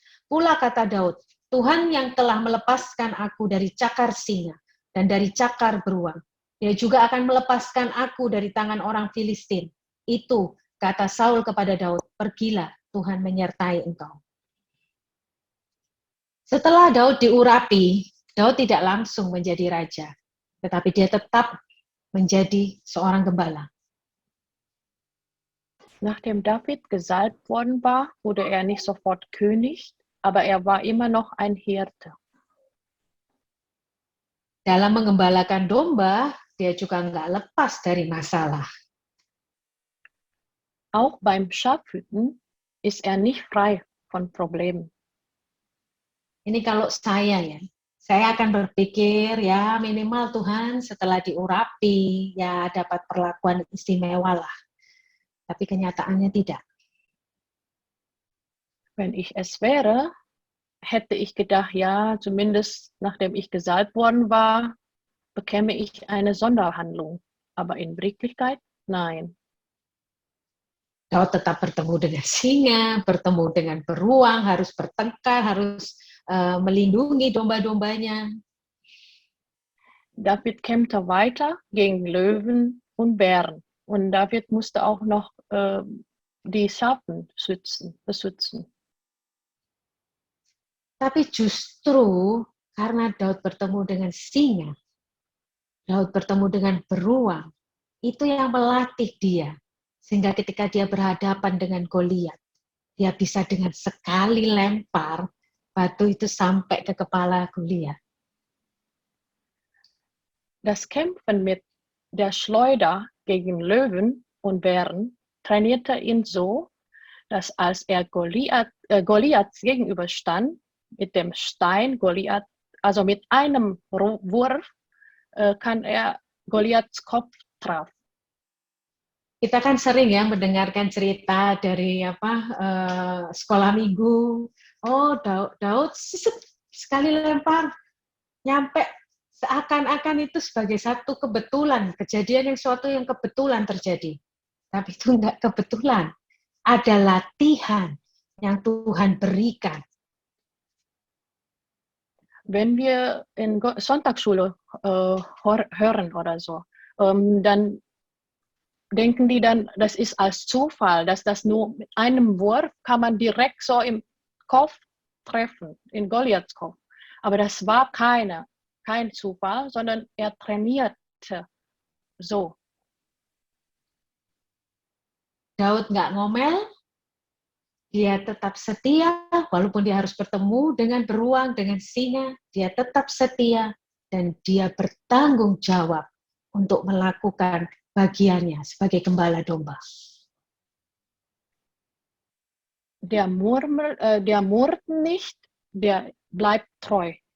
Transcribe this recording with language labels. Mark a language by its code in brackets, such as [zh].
[id] Pula kata Daud, Tuhan yang telah melepaskan aku dari cakar singa dan dari cakar beruang, dia juga akan melepaskan aku dari tangan orang Filistin. Itu kata Saul kepada Daud, pergilah, Tuhan menyertai engkau. Setelah Daud diurapi, Daud tidak langsung menjadi raja, tetapi dia tetap menjadi seorang gembala. [de] Nachdem David gesalbt worden war, wurde er nicht sofort König, aber er war immer noch ein Hirte. [id] Dalam mengembalakan domba, dia juga nggak lepas dari masalah. [de] Auch beim Schafhüten ist er nicht frei von Problemen. [id] Ini kalau saya akan berpikir ya minimal Tuhan setelah diurapi ya dapat perlakuan istimewa lah. Tapi kenyataannya tidak. [de] Wenn ich es wäre, hätte ich gedacht, ja, zumindest nachdem ich gesalbt worden war, bekäme ich eine Sonderhandlung. Aber in Wirklichkeit, nein. [id] Daud tetap bertemu dengan singa, bertemu dengan beruang, harus bertengkar, harus melindungi domba-dombanya. [de] David kämpfte weiter gegen Löwen und Bären. Und David musste auch noch die Schafen beschützen. [id] Tapi justru karena Daud bertemu dengan singa, Daud bertemu dengan beruang, itu yang melatih dia. Sehingga ketika dia berhadapan dengan Goliat, dia bisa dengan sekali lempar, batu itu sampai ke kepala Goliat. [de] Das Kämpfen mit der Schleuder gegen Löwen und Bären trainierte ihn so, dass als er Goliaths gegenüberstand, mit dem Stein Goliath, also mit einem Wurf, kann er Goliaths Kopf treffen. [id] Kita kan sering ya mendengarkan cerita dari sekolah minggu. Oh, Daud sekali lempar nyampe seakan-akan itu sebagai satu kebetulan, kejadian yang suatu yang kebetulan terjadi. Tapi itu enggak kebetulan. Ada latihan yang Tuhan berikan. [de] Wenn wir in Sonntagsschule hören oder so, dann denken die dann, das ist als Zufall, dass das nur mit einem Wurf kann man direkt so im Kopf treffen, in Goliaths Kopf. Aber das war kein Zufall, sondern er trainierte so. [id] Daud nggak ngomel, dia tetap setia, walaupun dia harus bertemu dengan beruang, dengan singa, dia tetap setia, dan dia bertanggung jawab untuk melakukan bagiannya sebagai gembala domba. [de] Der murrt nicht, der bleibt treu.